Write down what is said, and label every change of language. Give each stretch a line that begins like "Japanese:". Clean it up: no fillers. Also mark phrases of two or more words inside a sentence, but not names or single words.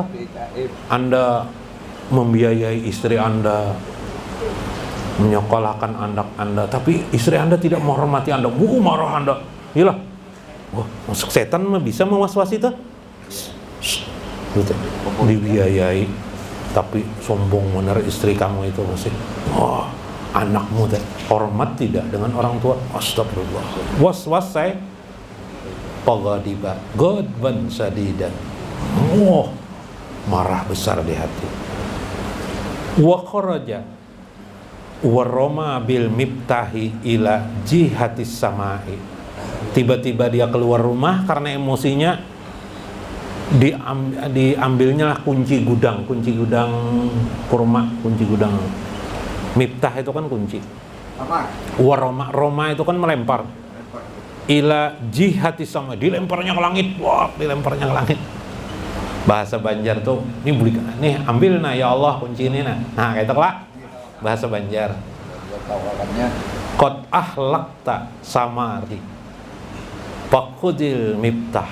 Indonesian: Anda membiayai istri Anda, menyekolahkan anak Anda, tapi istri Anda tidak menghormati Anda, marah Anda. Iyalah. Wah, masuk setan mah bisa mewaswas itu. Gitu. Dibiayai, tapi sombong benar istri kamu itu masih. Wah, anakmu teh hormat tidak dengan orang tua. Astagfirullah. Was-was saya.
Arabic: فغضب غضبا شديدا.
Indonesian: Oh, marah besar di hati.
Arabic: وخرج ورمى بالمفتاح إلى جهة السماء.
Indonesian: Tiba-tiba dia keluar rumah karena emosinya, diambilnya lah kunci gudang kurma, kunci gudang. Miftah itu kan kunci.
Arabic: ورمى
Indonesian: itu kan melempar.
Arabic: إلى جهة السماء,
Indonesian: dilemparnya ke langit. Wah, dilemparnya ke langit. Bahasa Banjar tuh, ini beli, nih ambil nah ya Allah kunci ini nah. Nah, kayak itu lah. Bahasa Banjar.
Arabic: قد أهلكت ثماري. فقد المفتاح.